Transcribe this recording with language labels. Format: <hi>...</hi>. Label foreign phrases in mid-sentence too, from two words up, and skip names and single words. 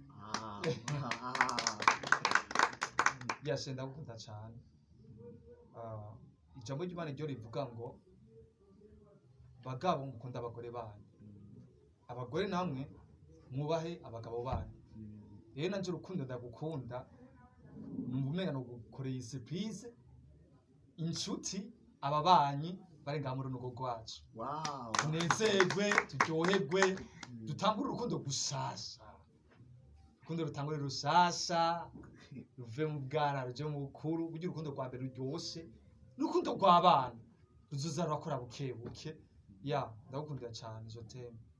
<rn>yashenda gukunda cyane ijambo ry'Imana ryo rivuga ngo bagabo mukunda abagore banyu abagore namwe mwubahe abagabo banyu rero nanje urukundo ndagukunda numva umenga no gukoreye surprise inshuti ababanyi bari ngaha muri rugo rwacu wow tunezerwe turyoherwe dutangure urukundo gushasha urukundo rutangure rushasha ruve mu bwana ruje mu bukuru burya urukundo rwa mbere ruryoshe n'urukundo rw'abana ruzoza rurakora buke buke ya ndagukundira cyane izo teme</rn>